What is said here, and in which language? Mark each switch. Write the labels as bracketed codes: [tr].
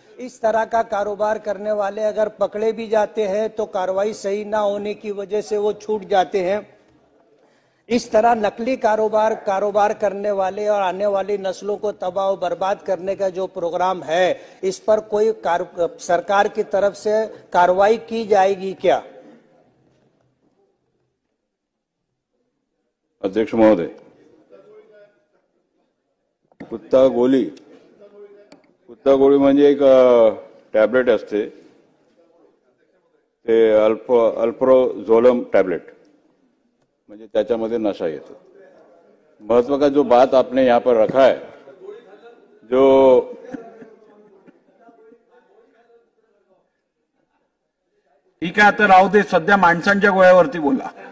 [hi] इस तरह का कारोबार करने वाले अगर पकड़े भी जाते हैं तो कार्रवाई सही ना होने की वजह से वो छूट जाते हैं। इस तरह नकली कारोबार करने वाले और आने वाली नस्लों को तबाह और बर्बाद करने का जो प्रोग्राम है, इस पर कोई सरकार की तरफ से कार्रवाई की जाएगी क्या? [mr] अध्यक्ष महोदय, कुत्ता गोळी म्हणजे एक टॅबलेट असते, ते अल्प्रोझोलम टॅबलेट, म्हणजे त्याच्यामध्ये नशा येतो। [hi] महत्व का जो बात आपने यहाँ पर रखा है, जो [mr] ठीक आहे, आता राहू दे, सध्या माणसांच्या गोळ्यावरती बोला।